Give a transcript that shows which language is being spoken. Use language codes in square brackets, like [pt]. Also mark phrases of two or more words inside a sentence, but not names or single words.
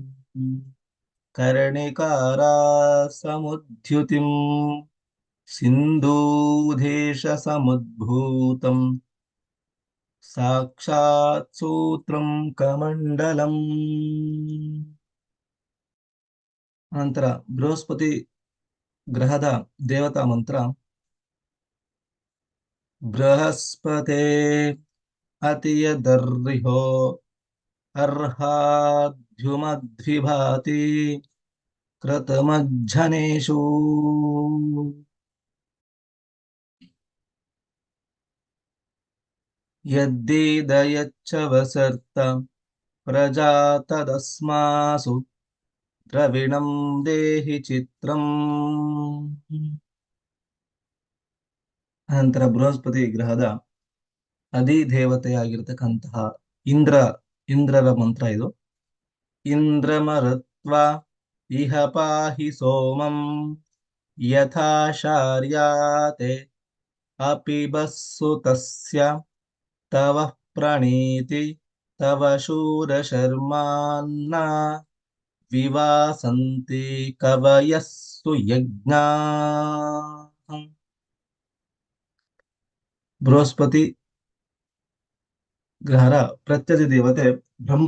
[sa] ಕರ್ಣಿಕಾರಾಸಮುದ್ಯುತಿಂ ಸಿಂಧೂದೇಶ ಸಮುದ್ಭೂತಂ ಸಾಕ್ಷಾತ್ ಸೂತ್ರಂ ಕಮಂಡಲಂ. [kn] ಅನಂತರ ಬೃಹಸ್ಪತಿ ಗ್ರಹದ ದೇವತಾ ಮಂತ್ರ. [sa] बृहस्पते अतियदर्रिहो अर्हाद्युमद्विभाति कृतमज्जनेषु। यद्दीदयच्च वसर्त प्रजातदस्मासु द्रविणं देहि चित्रम्. [kn] ಅನಂತರ ಬೃಹಸ್ಪತಿ ಗ್ರಹದ ಅಧಿದೇವತೆಯಾಗಿರ್ತಕ್ಕಂತಹ ಇಂದ್ರ ಇಂದ್ರರ ಮಂತ್ರ ಇದು. [sa] ಇಂದ್ರಮರುತ್ವ ಇಹ ಪಾಹಿ ಸೋಮಂ ಯಥಾ ಶಾರ್ಯಾತೆ ಅಪಿಬಸ್ಸು ತಸ್ಯ ತವ ಪ್ರಣೀತಿ ತವ ಶೂರಶರ್ಮಾನ್ನ ವಿವಾಸಂತಿ ಕವಯಸ್ಸು ಯಜ್ಞಾ. [kn] ಬೃಹಸ್ಪತಿ ಗ್ರಹರ ಪ್ರತ್ಯಧಿ ದೇವತೆ ಬ್ರಹ್ಮ.